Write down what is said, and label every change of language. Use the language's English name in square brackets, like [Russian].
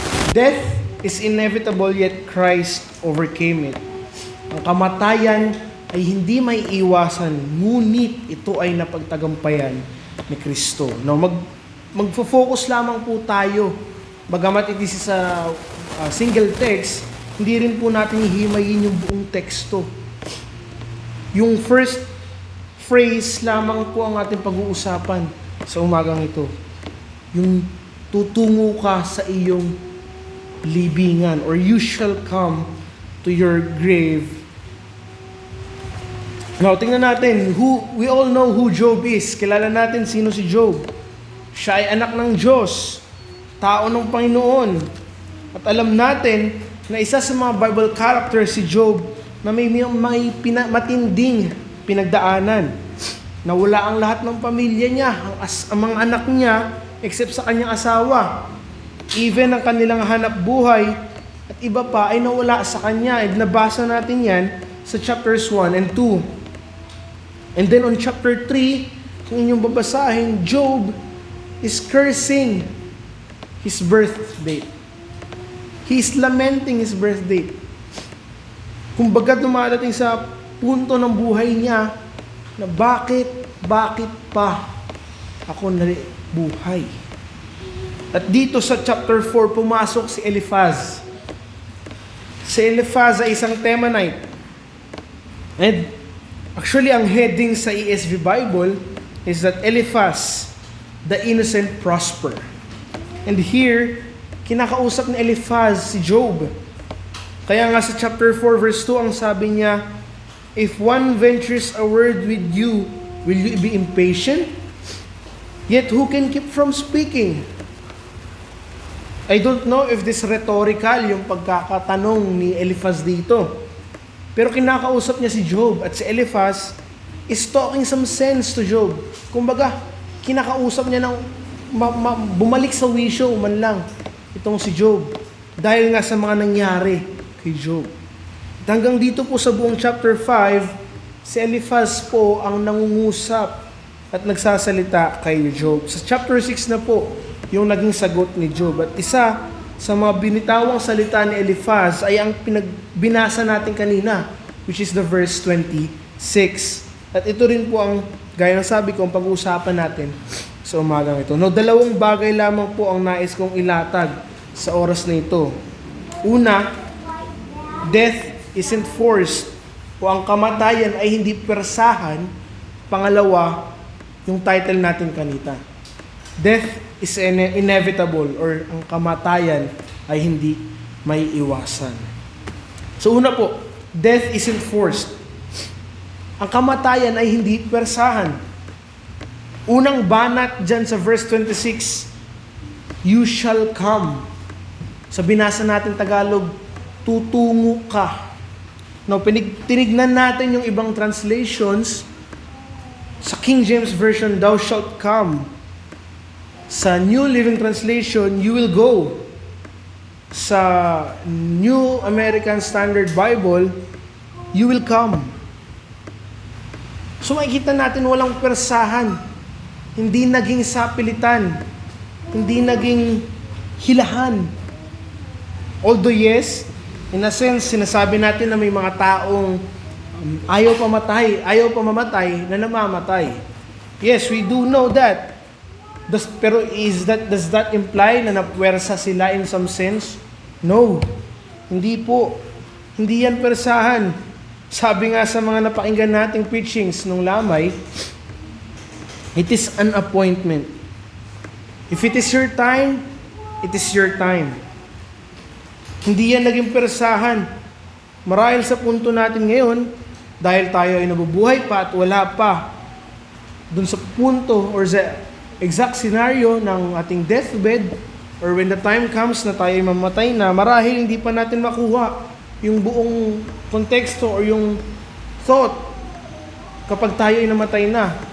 [English] Death is inevitable, yet Christ overcame it. [Filipino] Ang kamatayan ay hindi may iwasan, ngunit ito ay napagtagumpayan ni Kristo. Now, magfo-focus lamang po tayo. Bagamat ito sa single text, hindi rin po natin hihimayin yung buong teksto. Yung first phrase lamang po ang ating pag-uusapan sa umagang ito. Yung tutungo ka sa iyong libingan, [English] or you shall come to your grave. Now, [Filipino] tingnan natin, [English] we all know who Job is. [Filipino] Kilala natin sino si Job. Siya ay anak ng Diyos, tao ng Panginoon. At alam natin na isa sa mga Bible characters si Job na may matinding pinagdaanan. Nawala ang lahat ng pamilya niya, ang mga anak niya, except sa kanyang asawa. Even ang kanilang hanap buhay at iba pa ay nawala sa kanya. And nabasa natin yan sa chapters 1 and 2. [English] And then on chapter 3, [Filipino] kung inyong babasahin, [English] Job is cursing his birth date. He is lamenting his birth date. [Filipino] Kumbaga dumadating sa punto ng buhay niya na bakit pa ako buhay? At dito sa chapter 4, pumasok si Eliphaz. Si Eliphaz ay isang Temanite. [English] And actually, ang heading sa ESV Bible is that Eliphaz, the innocent, prosper. [Filipino] And here, kinakausap ni Eliphaz si Job. Kaya nga sa chapter 4 verse 2, ang sabi niya, [English] if one ventures a word with you, will you be impatient? Yet who can keep from speaking? I don't know if this rhetorical [Filipino] yung pagkakatanong ni Eliphaz dito. Pero kinakausap niya si Job at si Eliphaz [English] is talking some sense to Job. [Filipino] Kumbaga, kinakausap niya ng bumalik sa wisyo man lang itong si Job. Dahil nga sa mga nangyari kay Job. At hanggang dito po sa buong chapter 5, si Eliphaz po ang nangungusap at nagsasalita kay Job. Sa chapter 6 na po, yung naging sagot ni Job. At isa sa mga binitawang salita ni Eliphaz ay ang pinagbinasa natin kanina, [English] which is the verse 26. [Filipino] At ito rin po ang, gaya ng sabi ko, ang pag-uusapan natin sa umagang ito. No, dalawang bagay lamang po ang nais kong ilatag sa oras na ito. Una, [English] death isn't forced [Filipino] o ang kamatayan ay hindi persahan. Pangalawa, yung title natin kanita. [English] Death is inevitable [Filipino] or ang kamatayan ay hindi may iwasan. [English] So [Filipino] una po, [English] death isn't forced. [Filipino] Ang kamatayan ay hindi persahan. Unang banat dyan sa verse 26, [English] you shall come. [Filipino] Sa binasa natin Tagalog, tutungo ka. Now, tinignan natin yung ibang translations. Sa King James Version, [English] thou shalt come. [Filipino] Sa New Living Translation, [English] you will go. [Filipino] Sa New American Standard Bible, [English] you will come. [Filipino] So makikita natin walang persahan. Hindi naging sapilitan. Hindi naging hilahan. [English] Although yes, in a sense, [Filipino] sinasabi natin na may mga taong ayaw pamamatay na namamatay. [English] Yes, we do know that. Pero does that imply [Filipino] na napuwersa sila [English] in some sense? [Filipino] No. Hindi po. Hindi yan persahan. Sabi nga sa mga napakinggan nating preachings nung lamay, [English] it is an appointment. If it is your time, it is your time. [Filipino] Hindi yan naging persahan. Marahil sa punto natin ngayon, dahil tayo ay nabubuhay pa at wala pa dun sa punto or sa exact scenario ng ating deathbed or [English] when the time comes [Filipino] na tayo ay mamatay na, marahil hindi pa natin makuha yung buong konteksto or yung thought kapag tayo ay namatay na.